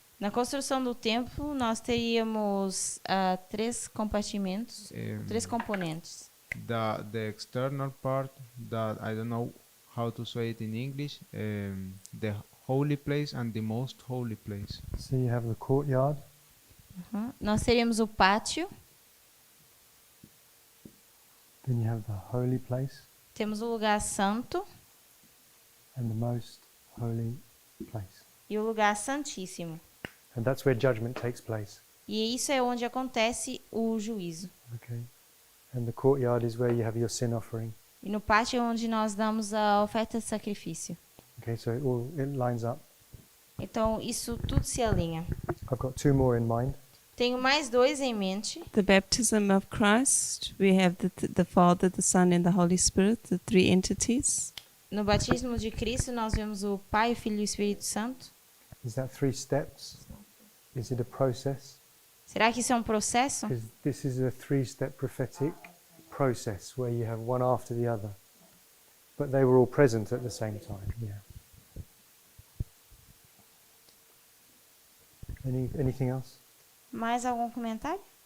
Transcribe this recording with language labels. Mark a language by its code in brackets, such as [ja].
[pt] Na construção do templo, nós teríamos 3 compartimentos, 3 componentes. [en] The external part, that I don't know how to say it in English, the holy place and the most holy place. So you have the courtyard, [pt] Nós teríamos o pátio, [en] then you have the holy place, [pt] temos o lugar santo [en] and the most holy place. [pt] e o lugar santíssimo. [en] And that's where judgment takes place. [pt] E isso é onde acontece o juízo. [en] Okay. And the courtyard is where you have your sin offering. [pt] E no pátio é onde nós damos a oferta de sacrifício. [en] Okay, so it lines up. [pt] Então, isso tudo se alinha. [en] I've got 2 more in mind. [pt] Tenho mais 2 em mente. [en] The baptism of Christ, we have the Father, the Son, and the Holy Spirit, the 3 entities. [pt] No batismo de Cristo, nós vemos o Pai, o Filho e o Espírito Santo. [en] Is that 3 steps? Is it a process? [pt] Será que isso é um processo? [en] Because this is a 3-step prophetic process where you have one after the other. But they were all present at the same time. Yeah. Anything else? [pt] Mais algum comentário?